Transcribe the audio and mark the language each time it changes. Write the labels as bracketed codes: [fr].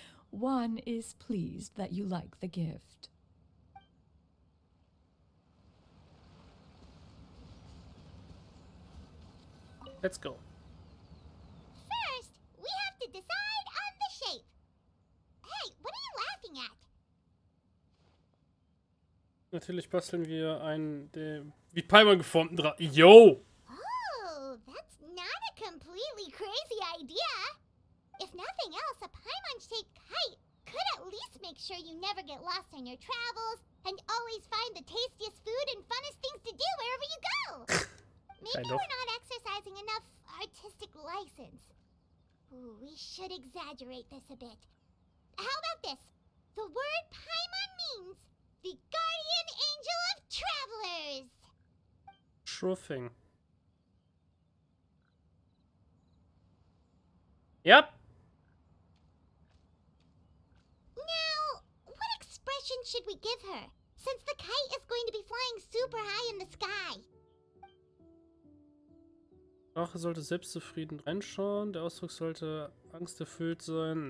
[en] One is pleased that you like the gift. Let's go. First, we have to decide on the shape. Hey, what are you laughing at? [de] Natürlich basteln wir einen, wie Paimon geformten Drachen. [en] Yo! Oh, that's not a completely crazy idea. If nothing else, a Paimon-shaped kite could at least make sure you never get lost on your travels and always find the tastiest food and funnest things to do wherever you go. Maybe Kind of. we're not exercising enough artistic license. Ooh, we should exaggerate this a bit. How about this? The word Paimon means the guardian angel of travelers. Sure thing. Yep. Now, what expression should we give her? Since the kite is going to be flying super high in the sky. [de] Drache sollte selbstzufrieden reinschauen. Der Ausdruck sollte angsterfüllt sein.